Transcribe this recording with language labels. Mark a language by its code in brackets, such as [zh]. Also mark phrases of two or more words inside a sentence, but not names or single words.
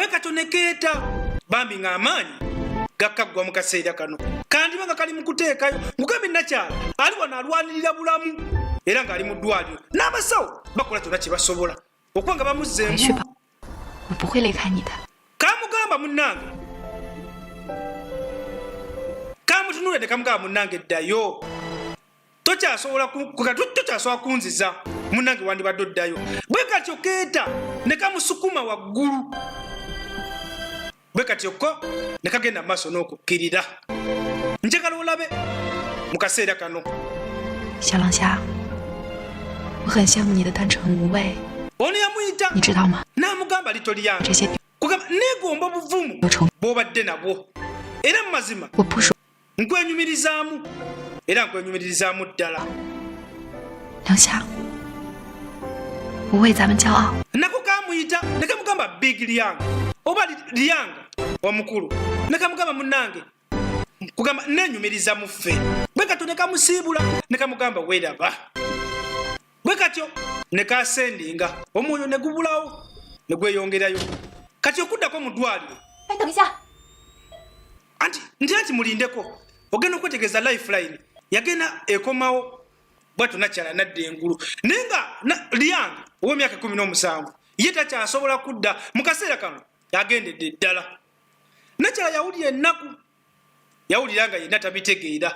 [lg] katonekeeta bambi ng'amaanyi gakkaggwa mu kaseera kano kandiba nga kali mu kuteekayo mugambi nakyala ali wano alwanirira bulamu era ng'ali mu ddwaliro n'abasawo bakola kyonna kye basobola okuba nga bamuzzeemu kamugamba munnange kamutunulidde kamugamba munnange ddayo tokyasobola kunziza munange wandibadde oddayo. Bwe katyo keeta ne kamusukuma waggulu. Bwe katyo ko ne kagenda mu maaso n'okukkirira. Njagala olabe mu kaseera kano. [zh] 小龙虾，我很羡慕你的单纯无畏。 [lg] Ono yamuyita [zh] 你知道吗？ [lg] n'amugamba lito lyange. [zh] 这些 [lg] Kugamba neegomba obuvumu [zh] 流程 [lg] bw'obadde nabwo. Era mu mazima [zh] 我不说。 [lg] nkwenyumirizaamu era nkwenyumirizaamu ddala. [zh] 龙虾，我为咱们骄傲。 [lg] Nako kamuyita ne kamugamba Big Lyanga oba Lyanga omukulu. Ne kamugamba munnange kugamba neenyumiriza mu ffe. Bwe katyo ne kamusiibula ne kamugamba weeraba. Bwe katyo ne kasendinga omwoyo ne gubulawo ne gweyongerayo. Kati okuddako mu ddwaliro. [zh] 哎，等一下， [lg] Anti mulindeko ogenda okwetegereza lifeline yagenda ekomawo bwatu nakyala nadda engulu naye nga Lyanga ow'emyaka 17 ye takyasobola kudda mu kaseera kano yagendedde ddala. Nakyala yawulira ennaku yawulira nga yenna tabitegeera.